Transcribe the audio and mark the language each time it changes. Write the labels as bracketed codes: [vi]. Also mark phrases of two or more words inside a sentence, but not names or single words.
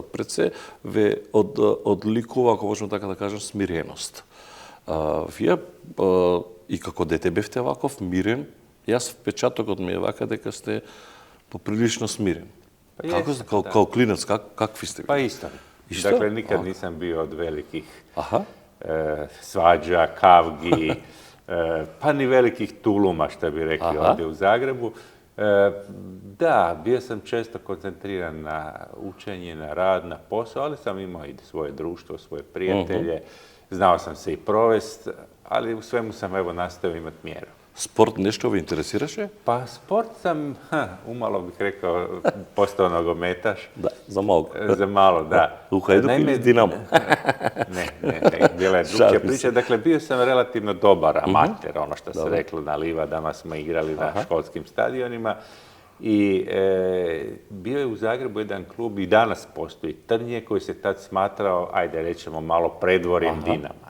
[mk] Пред се ве одликува, ако можам така да кажам, смиреност. Вие и како дете бевте ваков мирен, јас впечатокот ми е вака дека сте поприлично смирен. [hr] Па Како јесам, као, да. [mk] као клинец, какви сте [hr] Pa [mk] ви? [hr] isto. Isto? Dakle, nikad nisam bio od velikih [mk] Аха. [hr] svađa, kavgi, pa ni velikih tuluma, što bi rekli Aha. ovdje u Zagrebu. Da, bio sam često koncentriran na učenje, na rad, na posao, ali sam imao i svoje društvo, svoje prijatelje. Znao sam se i provest, ali u svemu sam evo nastavio imati mjeru. [mk] Спорт нешто ве интересираше? [hr] Pa sport sam, umalo bih rekao, postao nogometaš. [mk] Да, за малку. [hr] Za malo, da. [mk] У Хајдук или Динамо? [hr] Ne, bila je drugčija Šalim priča. se. Dakle, bio sam relativno dobar amater, ono što se reklo na livadama, smo igrali na školskim stadionima. I bio je u Zagrebu jedan klub, i danas postoji, Trnje, koji se tad smatrao, ajde rećemo, malo predvorjem Dinama.